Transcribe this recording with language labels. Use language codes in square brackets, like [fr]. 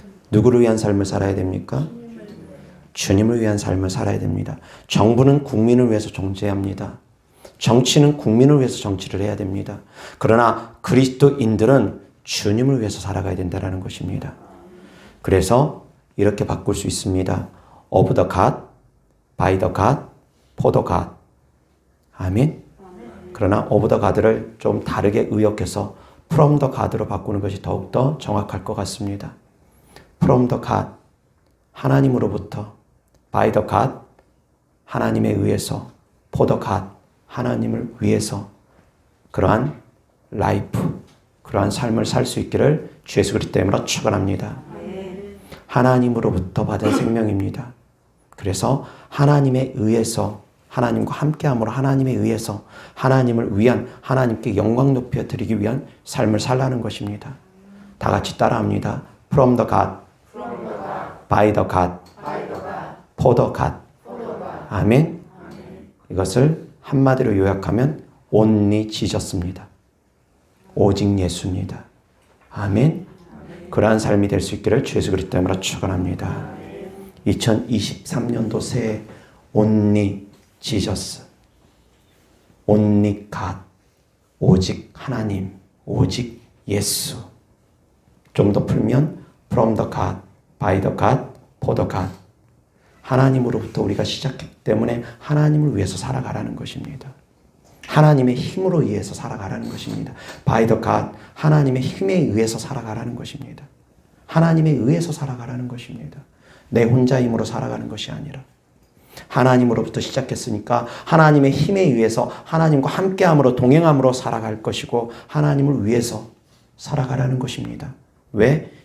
[ko] 누구를 위한 삶을 살아야 됩니까? 주님을 위한 삶을 살아야 됩니다. 정부는 국민을 위해서 정치합니다. 정치는 국민을 위해서 정치를 해야 됩니다. 그러나 그리스도인들은 주님을 위해서 살아가야 된다는 것입니다. 그래서 이렇게 바꿀 수 있습니다. [en] Of the God, by the God, for the God. [ko] 아멘. 그러나 [en] of the God [ko] 를 좀 다르게 의역해서 [en] from the God [ko] 로 바꾸는 것이 더욱더 정확할 것 같습니다. [en] From the God, [ko] 하나님으로부터, [en] by the God, [ko] 하나님에 의해서, [en] for the God, [ko] 하나님을 위해서 그러한 라이프, 그러한 삶을 살 수 있기를 주 예수 그리스도 이름으로 축원합니다. 하나님으로부터 받은 생명입니다. 그래서 하나님에 의해서, 하나님과 함께함으로 하나님에 의해서 하나님을 위한, 하나님께 영광 높여 드리기 위한 삶을 살라는 것입니다. 다 같이 따라합니다. [en] From the God, by the God, for the God. [ko] 아멘. 이것을 한마디로 요약하면 [en] only Jesus [ko] 입니다. 오직 예수입니다. 아멘. 그러한 삶이 될 수 있기를 주 예수 그리스도 이름으로 축원합니다. 2023년도 새해 [en] only Jesus, only God, [ko] 오직 하나님, 오직 예수. 좀 더 풀면 [en] from the God, by the God, for the God. [ko] 하나님으로부터 우리가 시작했기 때문에 하나님을 위해서 살아가라는 것입니다. 하나님의 힘으로 의해서 살아가라는 것입니다. [en] By the God, [ko] 하나님의 힘에 의해서 살아가라는 것입니다. 하나님에 의해서 살아가라는 것입니다. 내 혼자 힘으로 살아가는 것이 아니라 하나님으로부터 시작했으니까 하나님의 힘에 의해서 하나님과 함께함으로 동행함으로 살아갈 것이고 하나님을 위해서 살아가라는 것입니다. 왜?